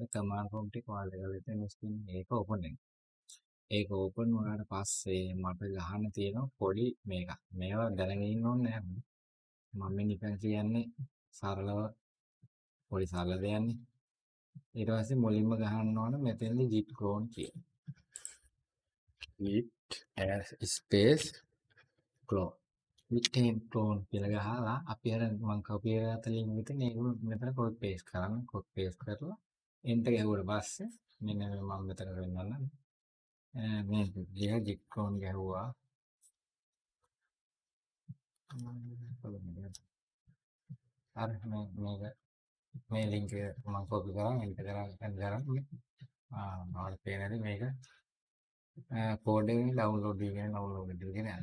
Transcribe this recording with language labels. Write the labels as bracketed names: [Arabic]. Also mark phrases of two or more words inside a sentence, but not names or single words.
[English] command prompt [Sinhala] එක ඔයාලා කරලා තියෙන මේක ඕපන් වෙනවා. ඒක ඕපන් වුණාට පස්සේ මට ගහන්න තියෙනවා පොඩි මේකක්. මේවා දැනගෙන ඉන්න ඕනේ නැහැ. මම නිකන් කියන්නේ සරලව පොඩි සරල දෙයක්නේ. ඊට පස්සේ මුලින්ම ගහන්න ඕන මෙතෙන්දි [English] git clone [Sinhala] කියලා. [English] git space clone. git clone [Sinhala] කියලා ගහලා අපි අර මම copy කරගත්ත link එකට මේක මෙතන [English] copy paste [Sinhala] කරන්න. [English] copy paste [Sinhala] කරලා enter ගැහුවට පස්සේ මෙන්න මම මෙතන වෙන්නන්න. මේ [English] git clone [Sinhala] ගැහුවා. අර මේ link එක මම copy කරා enter කරා මට පේන්නේ මේක කෝඩ් එකේ ඩවුන්ලෝඩ් එකකින් ඩවුන්ලෝඩ් එකකින් යනවා.